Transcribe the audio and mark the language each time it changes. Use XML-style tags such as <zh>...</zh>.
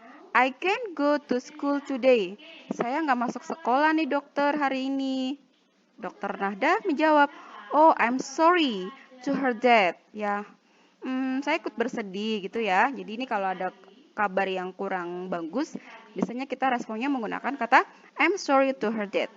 <en>I can't go to school today.</en> <id>Saya nggak masuk sekolah nih dokter hari ini. Dokter Nahda menjawab,</id> <en>oh I'm sorry to hear that.</en> <id>Ya, saya ikut bersedih gitu ya. Jadi ini kalau ada kabar yang kurang bagus, biasanya kita responnya menggunakan kata</id> <en>I'm sorry to hear that.</en>